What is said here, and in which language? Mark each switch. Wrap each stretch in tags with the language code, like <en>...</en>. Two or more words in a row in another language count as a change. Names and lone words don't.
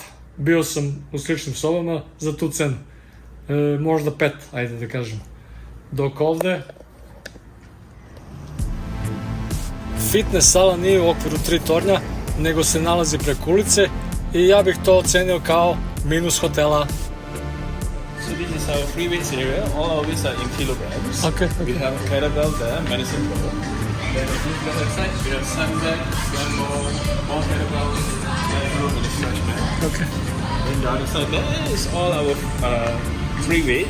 <sr>Bio sam u sličnim sobama za tu cenu. Možda 5, ajde da kažemo. Dok ovde fitness sala nije u okviru 3 tornja, nego se nalazi preko ulice i ja bih to ocenio kao minus hotela.</sr> <en>So this is our free weights area. All our weights are in kilograms. Okay. We have a kettlebell there, medicine ball. Then if you go outside, we have sandbag, ball, more kettlebells, and a little stretch mat. Okay. Then the other side there is all our free weights.</en>